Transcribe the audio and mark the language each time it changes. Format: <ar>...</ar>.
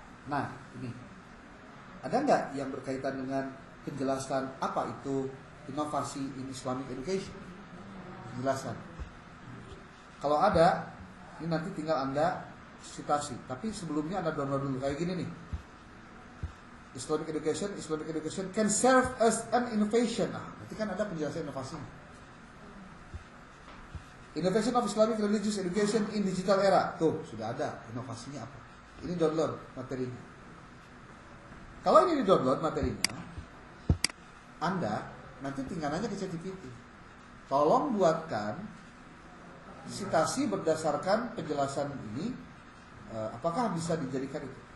<id>Nah, ini ada nggak yang berkaitan dengan penjelasan apa itu inovasi</id> <en>in Islamic education?</en> <id>Penjelasan. Kalau ada, ini nanti tinggal Anda citasi. Tapi sebelumnya Anda download dulu kayak gini nih.</id> <en>Islamic education can serve as an innovation.</en> <id>Nah, nanti kan ada penjelasan inovasi.</id> <en>Innovation of Islamic religious education in digital era.</en> <id>Tuh, sudah ada inovasinya apa. Ini download materinya. Kalau ini di-download materinya, Anda nanti tinggal nanya ke ChatGPT. Tolong buatkan citasi berdasarkan penjelasan ini, apakah bisa dijadikan itu?</id>